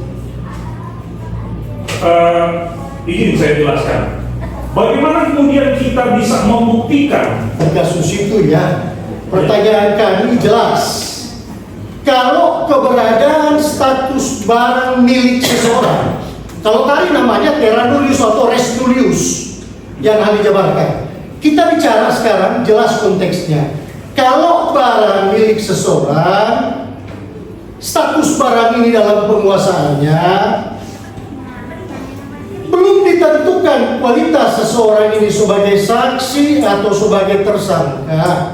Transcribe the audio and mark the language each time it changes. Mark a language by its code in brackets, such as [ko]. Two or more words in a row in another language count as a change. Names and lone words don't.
[id] Ingin saya jelaskan. Bagaimana kemudian kita bisa membuktikan Kasus itu ya. Pertanyaan kami jelas. Kalau keberadaan status barang milik seseorang, kalau tadi namanya [la] terra nullius [id] atau [la] res nullius [id] yang ahli jabarkan. Kita bicara sekarang jelas konteksnya. Kalau barang milik seseorang, status barang ini dalam penguasaannya belum ditentukan kualitas seseorang ini sebagai saksi atau sebagai tersangka.